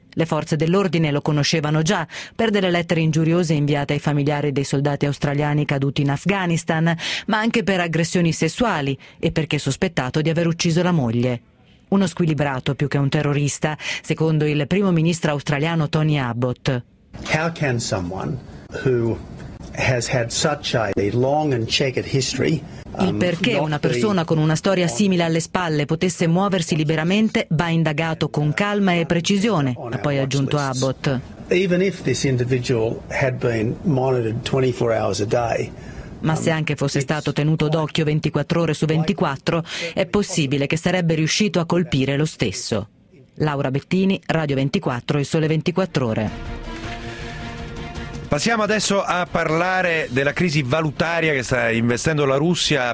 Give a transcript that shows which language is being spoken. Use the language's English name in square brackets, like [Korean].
[Italian] Le forze dell'ordine lo conoscevano già per delle lettere ingiuriose inviate ai familiari dei soldati australiani caduti in Afghanistan, ma anche per aggressioni sessuali e perché sospettato di aver ucciso la moglie. Uno squilibrato più che un terrorista, secondo il primo ministro australiano Tony Abbott. [English] How can someone who has had such a long and checkered history? [Italian] Il perché una persona con una storia simile alle spalle potesse muoversi liberamente va indagato con calma e precisione, ha poi aggiunto Abbott. [English] Even if this individual had been monitored 24 hours a day. [Italian] Ma se anche fosse stato tenuto d'occhio 24 ore su 24, è possibile che sarebbe riuscito a colpire lo stesso. Laura Bettini, Radio 24 e Sole 24 Ore. Passiamo adesso a parlare della crisi valutaria che sta investendo la Russia.